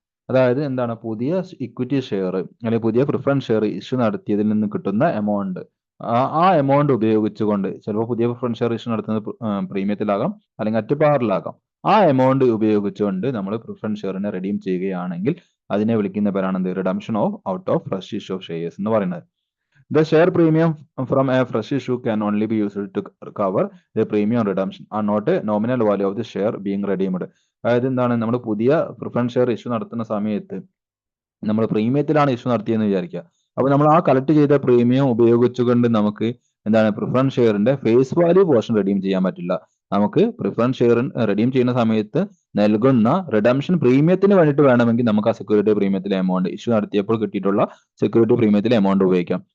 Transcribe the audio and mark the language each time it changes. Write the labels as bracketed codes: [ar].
[ml] അതായത് എന്താണ്, പുതിയ ഇക്വിറ്റി ഷെയർ അല്ലെങ്കിൽ പുതിയ പ്രിഫറൻസ് ഷെയർ ഇഷ്യൂ നടത്തിയതിൽ നിന്ന് കിട്ടുന്ന എമൗണ്ട്, ആ എമൗണ്ട് ഉപയോഗിച്ചുകൊണ്ട്, ചിലപ്പോൾ പുതിയ പ്രിഫറൻസ് ഷെയർ ഇഷ്യൂ നടത്തുന്നത് പ്രീമിയത്തിലാകാം അല്ലെങ്കിൽ അറ്റ് പാറിലാകാം, ആ എമൗണ്ട് ഉപയോഗിച്ചുകൊണ്ട് നമ്മൾ പ്രിഫറൻസ് ഷെയറിനെ റിഡീം ചെയ്യുകയാണെങ്കിൽ അതിനെ വിളിക്കുന്ന പേരാണ് എന്ത്, redemption of out of fresh issue of shares എന്ന് പറയുന്നത്. [en] The share premium from a fresh issue can only be used to cover the premium redemption and not a nominal value of the share being redeemed. [ml] അതായത് എന്താണ്, നമ്മൾ പുതിയ preference share issue നടത്തുന്ന സമയത്ത് നമ്മൾ പ്രീമിയത്തിലാണ് issue നടത്തിയെന്ന് വിചാരിക്കുക. അപ്പൊ നമ്മൾ ആ കളക്ട് ചെയ്ത പ്രീമിയം ഉപയോഗിച്ചുകൊണ്ട് നമുക്ക് എന്താണ്, preference ഷെയറിന്റെ face value portion redeem ചെയ്യാൻ പറ്റില്ല. നമുക്ക് പ്രിഫറൻസ് ഷെയർ റിഡീം ചെയ്യുന്ന സമയത്ത് നൽകുന്ന റിഡംഷൻ പ്രീമിയത്തിന് വേണ്ടിയിട്ട് വേണമെങ്കിൽ നമുക്ക് ആ സെക്യൂരിറ്റി പ്രീമിയത്തിലെ എമൗണ്ട്, ഇഷ്യൂ നടത്തിയപ്പോൾ കിട്ടിയിട്ടുള്ള സെക്യൂരിറ്റി പ്രീമിയത്തിലെ എമൗണ്ട് ഉപയോഗിക്കാം.